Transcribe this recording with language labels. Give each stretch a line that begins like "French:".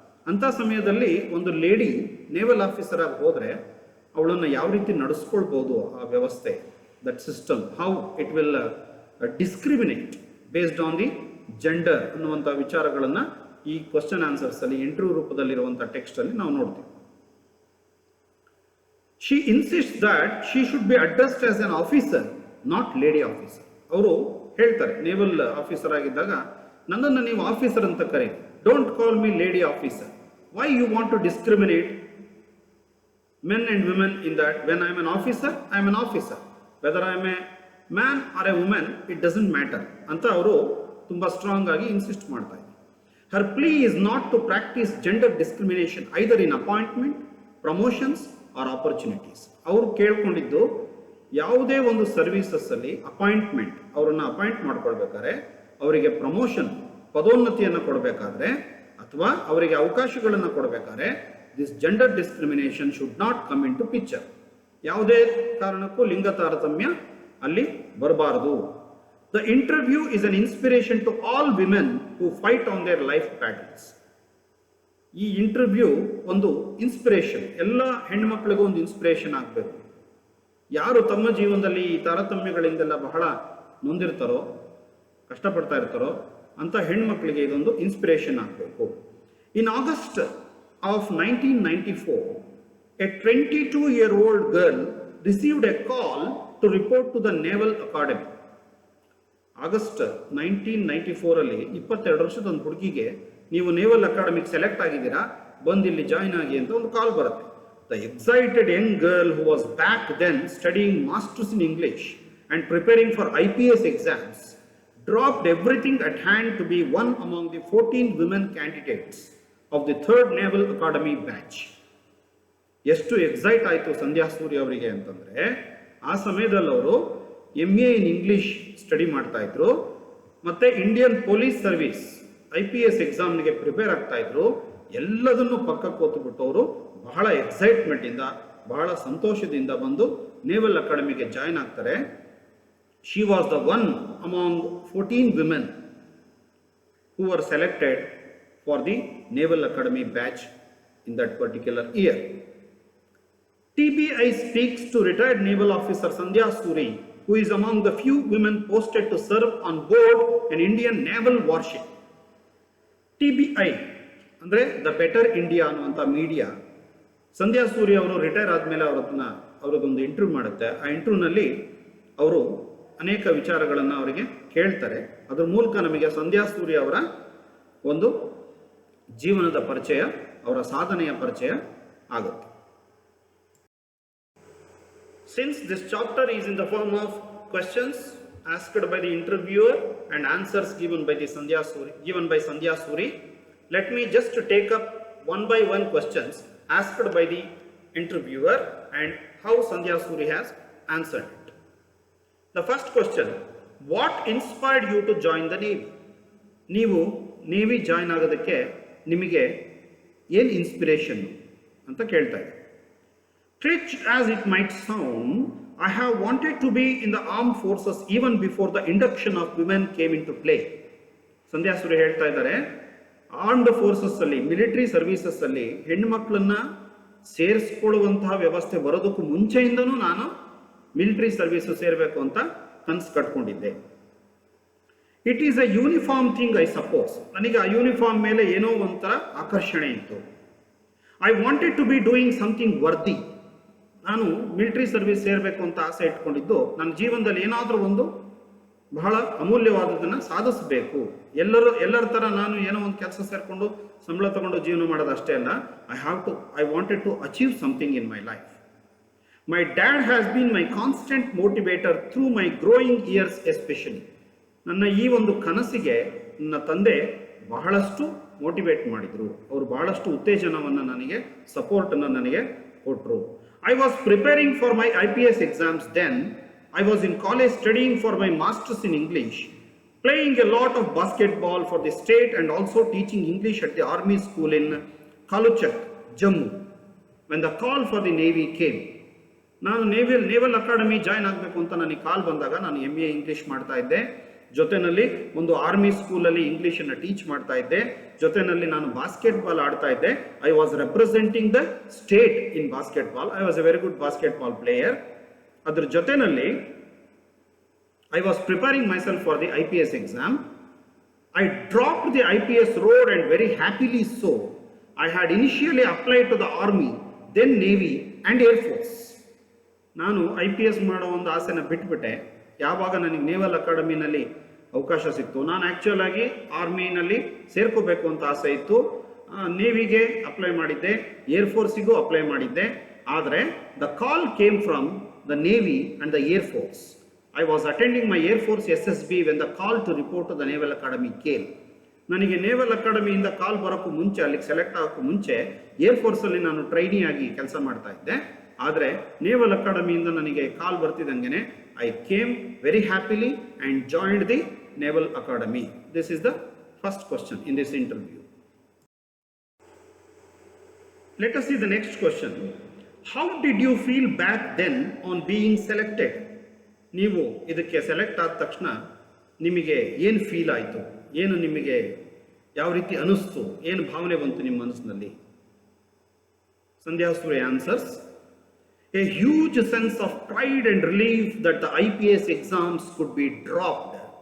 Kannada: ಅಂಥ ಸಮಯದಲ್ಲಿ ಒಂದು ಲೇಡಿ ನೇವಲ್ ಆಫೀಸರ್ ಆಗಿ ಹೋದರೆ ಅವಳನ್ನು ಯಾವ ರೀತಿ ನಡೆಸ್ಕೊಳ್ಬೋದು ಆ ವ್ಯವಸ್ಥೆ,
English: that system, how it will discriminate based on the gender
Kannada: ಅನ್ನುವಂಥ ವಿಚಾರಗಳನ್ನು ಈ ಕ್ವಶನ್ ಆನ್ಸರ್ಸಲ್ಲಿ ಇಂಟರ್ವ್ಯೂ ರೂಪದಲ್ಲಿರುವಂಥ ಟೆಕ್ಸ್ಟಲ್ಲಿ ನಾವು ನೋಡ್ತೀವಿ.
English: She insist that she should be addressed as an officer, not lady officer.
Kannada: ಅವರು ಹೇಳ್ತಾರೆ, ನೇವಲ್ ಆಫೀಸರ್ ಆಗಿದ್ದಾಗ ನನ್ನನ್ನು ನೀವು ಆಫೀಸರ್ ಅಂತ ಕರೀರಿ,
English: Don't call me lady officer. Why you want to discriminate men and women in that? When I am an officer, I am an officer. Whether I am a man or a women it doesn't matter
Kannada: ಅಂತ ಅವರು ತುಂಬ strong ಆಗಿ insist ಮಾಡ್ತಾ ಇದ್ದಾರೆ.
English: Her plea is not to practise gender discrimination either in appointment, promotions or opportunities.
Kannada: ಅವರು ಕೇಳ್ಕೊಂಡಿದ್ದು ಯಾವುದೇ ಒಂದು ಸರ್ವೀಸಸ್ಸಲ್ಲಿ appointment, ಅವರನ್ನು ಅಪಾಯಿಂಟ್ ಮಾಡ್ಕೊಳ್ಬೇಕಾದ್ರೆ, ಅವರಿಗೆ ಪ್ರಮೋಷನ್ ಪದೋನ್ನತಿಯನ್ನು ಕೊಡಬೇಕಾದ್ರೆ ಅಥವಾ ಅವರಿಗೆ ಅವಕಾಶಗಳನ್ನು ಕೊಡಬೇಕಾದ್ರೆ
English: This gender discrimination should not come into picture.
Kannada: ಯಾವುದೇ ಕಾರಣಕ್ಕೂ ಲಿಂಗ ತಾರತಮ್ಯ ಅಲ್ಲಿ ಬರಬಾರದು. The interview is an inspiration to all women who fight on their life battles. ಈ ಇಂಟರ್ವ್ಯೂ ಒಂದು ಇನ್ಸ್ಪಿರೇಷನ್, ಎಲ್ಲ ಹೆಣ್ಮಕ್ಳಿಗೂ ಒಂದು ಇನ್ಸ್ಪಿರೇಷನ್ ಆಗಬೇಕು. ಯಾರು ತಮ್ಮ ಜೀವನದಲ್ಲಿ ಈ ತಾರತಮ್ಯಗಳಿಂದೆಲ್ಲ ಬಹಳ ನೊಂದಿರ್ತಾರೋ, ಕಷ್ಟಪಡ್ತಾ ಇರ್ತಾರೋ ಅಂತ ಹೆಣ್ಮಕ್ಳಿಗೆ ಇದೊಂದು ಇನ್ಸ್ಪಿರೇಷನ್ ಆಗಬೇಕು.
English: In August of 1994, a 22-year-old girl received a call to report to the Naval Academy.
Kannada: August 1994 ಅಲ್ಲಿ 22 ವರ್ಷದ ಒಂದು ಹುಡುಗಿಗೆ ನೀವು ನೇವಲ್ ಅಕಾಡೆಮಿಗೆ ಸೆಲೆಕ್ಟ್ ಆಗಿದ್ದೀರಾ, ಬಂದು ಇಲ್ಲಿ ಜಾಯಿನ್ ಆಗಿ ಅಂತ ಒಂದು ಕಾಲ್ ಬರುತ್ತೆ.
English: The excited young girl who was back then studying masters in English and preparing for IPS exams dropped everything at hand to be one among the 14 women candidates of the 3rd Naval Academy batch.
Kannada: ಎಷ್ಟು excite ಆಯಿತು ಸಂಧ್ಯಾ ಸೂರಿ ಅವರಿಗೆ ಅಂತಂದರೆ, ಆ ಸಮಯದಲ್ಲಿ ಅವರು MA in English study ಮಾಡ್ತಾ ಇದ್ರು, ಮತ್ತು ಇಂಡಿಯನ್ ಪೊಲೀಸ್ ಸರ್ವಿಸ್ IPS ಎಕ್ಸಾಮ್ಗೆ ಪ್ರಿಪೇರ್ ಆಗ್ತಾ ಇದ್ರು. ಎಲ್ಲದನ್ನು ಪಕ್ಕಕ್ಕೆ ಕೂತ್ಬಿಟ್ಟು ಅವರು ಬಹಳ ಎಕ್ಸೈಟ್ಮೆಂಟಿಂದ, ಬಹಳ ಸಂತೋಷದಿಂದ ಬಂದು ನೇವಲ್ ಅಕಾಡೆಮಿಗೆ ಜಾಯ್ನ್ ಆಗ್ತಾರೆ.
English: She was the one among 14 women who were selected for the Naval Academy batch in that particular year. TBI speaks to retired naval officer Sandhya Suri, who is among the few women posted to serve on board an Indian naval warship.
Kannada: TBI ಅಂದರೆ the better India ಅನ್ನುವಂಥ media ಸಂಧ್ಯಾ ಸೂರಿ ಅವರು retire ಆದಮೇಲೆ ಅವರದೊಂದು interview ಮಾಡುತ್ತೆ. ಆ ಇಂಟರ್ವ್ಯೂನಲ್ಲಿ ಅವರು ಅನೇಕ ವಿಚಾರಗಳನ್ನು ಅವರಿಗೆ ಕೇಳ್ತಾರೆ. ಅದರ ಮೂಲಕ ನಮಗೆ ಸಂಧ್ಯಾ ಸೂರಿ ಅವರ ಒಂದು ಜೀವನದ ಪರಿಚಯ, ಅವರ ಸಾಧನೆಯ ಪರಿಚಯ ಆಗುತ್ತೆ.
English: Since this chapter is in the form of questions asked by the interviewer and answers given by Sandhya Suri, let me just take up one by one questions asked by the interviewer and how Sandhya Suri has answered it. The first question, what inspired you to join the Navy?
Kannada: ನೀವು navy join ಆಗೋದಕ್ಕೆ ನಿಮಗೆ ಏನು inspiration ಅಂತ ಕೇಳ್ತಾ ಇದೆ.
English: Cliché as it might sound, I have wanted to be in the armed forces even before the induction of women came into play.
Kannada: ಸಂಧ್ಯಾ ಸೂರಿ ಹೇಳ್ತಾ ಇದ್ದಾರೆ, armed forces ಅಲ್ಲಿ, ಮಿಲಿಟರಿ ಸರ್ವೀಸಸ್ ಅಲ್ಲಿ ಹೆಣ್ಣುಮಕ್ಕಳನ್ನ ಸೇರಿಸ್ಕೊಳ್ಳುವಂತಹ ವ್ಯವಸ್ಥೆ ಬರೋದಕ್ಕೂ ಮುಂಚೆಯಿಂದನೂ ನಾನು ಮಿಲಿಟರಿ ಸರ್ವೀಸು ಸೇರಬೇಕು ಅಂತ ಕನಸು ಕಟ್ಕೊಂಡಿದ್ದೆ.
English: It is a uniform thing I suppose.
Kannada: ನನಗೆ ಆ ಯೂನಿಫಾರ್ಮ್ ಮೇಲೆ ಏನೋ ಒಂಥರ ಆಕರ್ಷಣೆ ಇತ್ತು.
English: I wanted to be doing something worthy.
Kannada: ನಾನು ಮಿಲಿಟರಿ ಸರ್ವಿಸ್ ಸೇರಬೇಕು ಅಂತ ಆಸೆ ಇಟ್ಕೊಂಡಿದ್ದು, ನನ್ನ ಜೀವನದಲ್ಲಿ ಏನಾದರೂ ಒಂದು ಬಹಳ ಅಮೂಲ್ಯವಾದದನ್ನು ಸಾಧಿಸಬೇಕು. ಎಲ್ಲರ ಥರ ನಾನು ಏನೋ ಒಂದು ಕೆಲಸ ಸೇರಿಕೊಂಡು ಸಂಬಳ ತಗೊಂಡು ಜೀವನ ಮಾಡೋದು ಅಷ್ಟೇ ಅಲ್ಲ.
English: I wanted to achieve something in my life. My dad has been my constant motivator through my growing years especially.
Kannada: ನನ್ನ ಈ ಒಂದು ಕನಸಿಗೆ ನನ್ನ ತಂದೆ ಬಹಳಷ್ಟು ಮೋಟಿವೇಟ್ ಮಾಡಿದರು. ಅವರು ಬಹಳಷ್ಟು ಉತ್ತೇಜನವನ್ನು ನನಗೆ, ಸಪೋರ್ಟನ್ನು ನನಗೆ ಕೊಟ್ಟರು.
English: I was preparing for my IPS exams then. I was in college studying for my masters in English, playing a lot of basketball for the state and also teaching English at the army school in Kaluchak, Jammu. When the call for the Navy came,
Kannada: ನಾನು naval academy join ಆಗಬೇಕು ಅಂತ ನನಗೆ ಕಾಲ್ ಬಂದಾಗ ನಾನು MA English ಮಾಡ್ತಾ ಇದ್ದೆ. ಜೊತೆಯಲ್ಲಿ ಒಂದು ಆರ್ಮಿ ಸ್ಕೂಲಲ್ಲಿ ಇಂಗ್ಲೀಷನ್ನು ಟೀಚ್ ಮಾಡ್ತಾ ಇದ್ದೆ. ಜೊತೆಯಲ್ಲಿ ನಾನು ಬಾಸ್ಕೆಟ್ಬಾಲ್ ಆಡ್ತಾ ಇದ್ದೆ.
English: I was representing the state in basketball. I was a very good basketball player.
Kannada: ಅದ್ರ ಜೊತೆಯಲ್ಲಿ
English: I was preparing myself for the IPS exam. I dropped the IPS road and very happily so. I had initially applied to the army, then navy and air force.
Kannada: ನಾನು IPS ಮಾಡೋ ಒಂದು ಆಸೆನ ಬಿಟ್ಬಿಟ್ಟೆ ಯಾವಾಗ ನನಗೆ naval ಅಕಾಡೆಮಿನಲ್ಲಿ ಅವಕಾಶ ಸಿಕ್ತು. ನಾನು actual ಆಗಿ ಆರ್ಮಿನಲ್ಲಿ ಸೇರ್ಕೋಬೇಕು ಅಂತ ಆಸೆ ಇತ್ತು. ನೇವಿಗೆ ಅಪ್ಲೈ ಮಾಡಿದ್ದೆ, ಏರ್ಫೋರ್ಸಿಗೂ ಅಪ್ಲೈ ಮಾಡಿದ್ದೆ. ಆದರೆ
English: The call came from the navy and the air force. I was attending my Air Force SSB when the call to report to the Naval Academy came.
Kannada: ನನಗೆ ನೇವಲ್ ಅಕಾಡೆಮಿಯಿಂದ ಕಾಲ್ ಬರೋಕ್ಕೂ ಮುಂಚೆ, ಅಲ್ಲಿಗೆ ಸೆಲೆಕ್ಟ್ ಆಗೋಕ್ಕೂ ಮುಂಚೆ ಏರ್ಫೋರ್ಸಲ್ಲಿ ನಾನು trainee ಆಗಿ ಕೆಲಸ ಮಾಡ್ತಾ ಇದ್ದೆ. ಆದರೆ ನೇವಲ್ ಅಕಾಡೆಮಿಯಿಂದ ನನಗೆ ಕಾಲ್ ಬರ್ತಿದ್ದಂಗೆ
English: I came very happily and joined the naval academy. This is the first question in this interview. Let us see the next question. How did you feel back then on being selected?
Kannada: ನೀವು ಇದಕ್ಕೆ select ಆದ ತಕ್ಷಣ ನಿಮಗೆ ಏನು feel ಆಯಿತು, ಏನು ನಿಮಗೆ ಯಾವ ರೀತಿ ಅನಿಸ್ತು, ಏನು ಭಾವನೆ ಬಂತು ನಿಮ್ಮ ಮನಸ್ಸಿನಲ್ಲಿ?
English: Sandhya Suri answers, a huge sense of pride and relief that the IPS exams could be dropped.